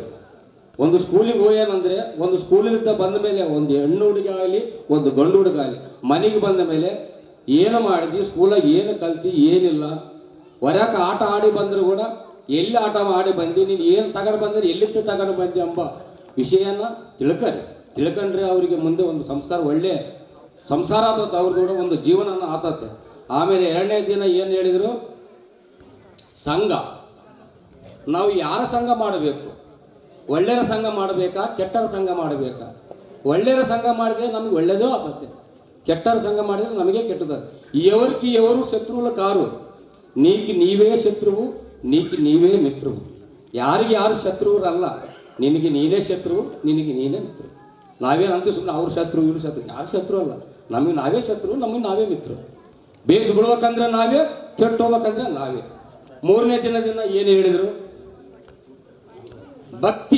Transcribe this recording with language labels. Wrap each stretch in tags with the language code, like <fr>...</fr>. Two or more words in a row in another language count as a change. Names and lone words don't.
<kn>ಒಂದು ಸ್ಕೂಲಿಗೆ ಹೋಗ್ಯಾನಂದರೆ, ಒಂದು ಸ್ಕೂಲಿಂದ ಬಂದ ಮೇಲೆ ಒಂದು ಹೆಣ್ಣು ಹುಡುಗ ಆಗಲಿ, ಒಂದು ಗಂಡು ಹುಡುಗ ಆಗಲಿ, ಮನೆಗೆ ಬಂದ ಮೇಲೆ ಏನು ಮಾಡಿದ್ವಿ, ಸ್ಕೂಲಾಗ ಏನು ಕಲ್ತಿ, ಏನಿಲ್ಲ, ಹೊರಕ್ಕೆ ಆಟ ಆಡಿ ಬಂದರೂ ಕೂಡ ಎಲ್ಲಿ ಆಟ ಆಡಿ ಬಂದು, ನೀನು ಏನು ತಗೊಂಡು ಬಂದರೆ ಎಲ್ಲಿಂದ ತಗೊಂಡು ಬಂದಿ ಎಂಬ ವಿಷಯನ ತಿಳ್ಕೊಂಡ್ರೆ ಅವರಿಗೆ ಮುಂದೆ ಒಂದು ಸಂಸ್ಕಾರ, ಒಳ್ಳೆ ಸಂಸಾರ ಆತತ್ತೆ, ಅವ್ರದ್ದು ಕೂಡ ಒಂದು ಜೀವನ ಆತತ್ತೆ. ಆಮೇಲೆ 2ನೇ ದಿನ ಏನು ಹೇಳಿದರು? ಸಂಘ. ನಾವು ಯಾರ ಸಂಘ ಮಾಡಬೇಕು? ಒಳ್ಳೆಯ ಸಂಘ ಮಾಡಬೇಕಾ, ಕೆಟ್ಟರ ಸಂಘ ಮಾಡಬೇಕಾ? ಒಳ್ಳೆಯ ಸಂಘ ಮಾಡಿದ್ರೆ ನಮಗೆ ಒಳ್ಳೆಯದೂ ಆಗ್ತದೆ, ಕೆಟ್ಟರ ಸಂಘ ಮಾಡಿದ್ರೆ ನಮಗೆ ಕೆಟ್ಟದ.</kn> <te>ఎవరికి ఎవరు శత్రువులు కారు, నీకు నీవే శత్రువు, నీకు నీవే మిత్రువు.</te> <kn>ಯಾರಿಗೆ ಯಾರು ಶತ್ರುವರಲ್ಲ, ನಿನಗೆ ನೀನೇ ಶತ್ರುವು, ನಿನಗೆ ನೀನೇ ಮಿತ್ರರು. ನಾವೇನಂತ ಸುಮ್ಮನೆ ಅವ್ರ ಶತ್ರು ಇವ್ರ ಶತ್ರು, ಯಾರು ಶತ್ರು ಅಲ್ಲ, ನಮಗೆ ನಾವೇ ಶತ್ರು, ನಮಗೆ ನಾವೇ ಮಿತ್ರರು. ಬೇಸ್ ಬಿಡ್ಬೇಕಂದ್ರೆ ನಾವೇ, ಕೆಟ್ಟು ಹೋಗ್ಬೇಕಂದ್ರೆ ನಾವೇ. 3ನೇ ದಿನ ಏನು ಹೇಳಿದರು? ಭಕ್ತಿ.</kn>